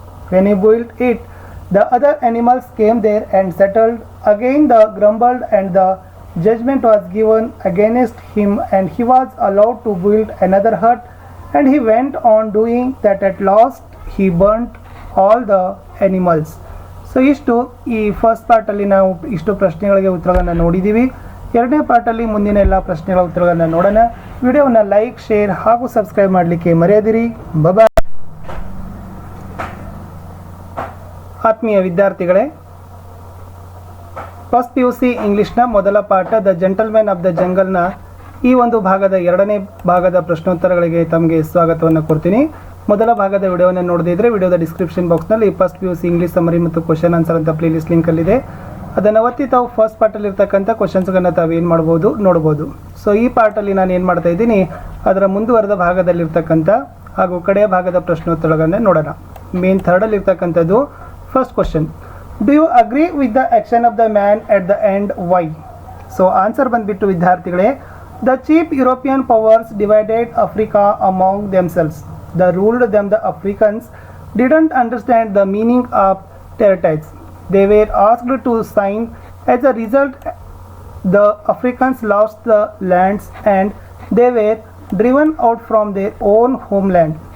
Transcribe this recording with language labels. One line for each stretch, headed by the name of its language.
English: When he built it, the other animals came there and settled. Again they grumbled, and the judgment was given against him, and he was allowed to build another hut, and he went on doing that. At last he burnt all the animals.
Kannada: So ಇಷ್ಟು ಈ first ಪಾರ್ಟಲ್ಲಿ ನಾವು ಇಷ್ಟು ಪ್ರಶ್ನೆಗಳಿಗೆ ಉತ್ತರಗಳನ್ನು ನೋಡಿದ್ದೀವಿ. ಎರಡನೇ ಪಾರ್ಟಲ್ಲಿ ಮುಂದಿನ ಎಲ್ಲ ಪ್ರಶ್ನೆಗಳ ಉತ್ತರಗಳನ್ನು ನೋಡೋಣ. ವಿಡಿಯೋವನ್ನು ಲೈಕ್, ಶೇರ್ ಹಾಗೂ ಸಬ್ಸ್ಕ್ರೈಬ್ ಮಾಡಲಿಕ್ಕೆ ಮರೆಯದಿರಿ. ಬಾಯ್. ಆತ್ಮೀಯ ವಿದ್ಯಾರ್ಥಿಗಳೇ, ಫಸ್ಟ್ PUC ಇಂಗ್ಲಿಷ್ನ ಮೊದಲ ಪಾಠ ದ ಜೆಂಟಲ್ಮ್ಯಾನ್ ಆಫ್ ದ ಜಂಗಲ್ನ ಈ ಒಂದು ಭಾಗದ ಎರಡನೇ ಭಾಗದ ಪ್ರಶ್ನೋತ್ತರಗಳಿಗೆ ತಮಗೆ ಸ್ವಾಗತವನ್ನು ಕೊಡ್ತೀನಿ. ಮೊದಲ ಭಾಗದ ವಿಡಿಯೋವನ್ನು ನೋಡದಿದ್ದರೆ ವಿಡಿಯೋದ ಡಿಸ್ಕ್ರಿಪ್ಷನ್ ಬಾಕ್ಸ್ನಲ್ಲಿ ಫಸ್ಟ್ PUC ಇಂಗ್ಲೀಷ್ ಸಮರಿ ಮತ್ತು ಕ್ವಶನ್ ಆನ್ಸರ್ ಅಂತ ಪ್ಲೇಲಿಸ್ಟ್ ಲಿಂಕಲ್ಲಿದೆ. ಅದನ್ನು ಒತ್ತಿ ತಾವು ಫಸ್ಟ್ ಪಾರ್ಟಲ್ಲಿರ್ತಕ್ಕಂಥ ಕ್ವಶನ್ಸ್ಗಳನ್ನು ತಾವು ಏನು ಮಾಡ್ಬೋದು ನೋಡ್ಬೋದು. ಸೊ ಈ ಪಾರ್ಟಲ್ಲಿ ನಾನು ಏನು ಮಾಡ್ತಾ ಇದ್ದೀನಿ, ಅದರ ಮುಂದುವರೆದ ಭಾಗದಲ್ಲಿರ್ತಕ್ಕಂಥ ಹಾಗೂ ಕಡೆಯ ಭಾಗದ ಪ್ರಶ್ನೋತ್ತರಗಳನ್ನು ನೋಡೋಣ. Main ಥರ್ಡಲ್ಲಿರ್ತಕ್ಕಂಥದ್ದು first question.
English: Do you agree with the action of the man at the end? Why?
Kannada: So answer ಬಂದುಬಿಟ್ಟು ವಿದ್ಯಾರ್ಥಿಗಳೇ,
English: The cheap European powers divided Africa among themselves. The ruled them the Africans didn't understand the meaning of territories. They were asked to sign. As a result, the Africans lost the lands and they were driven out from their own homeland.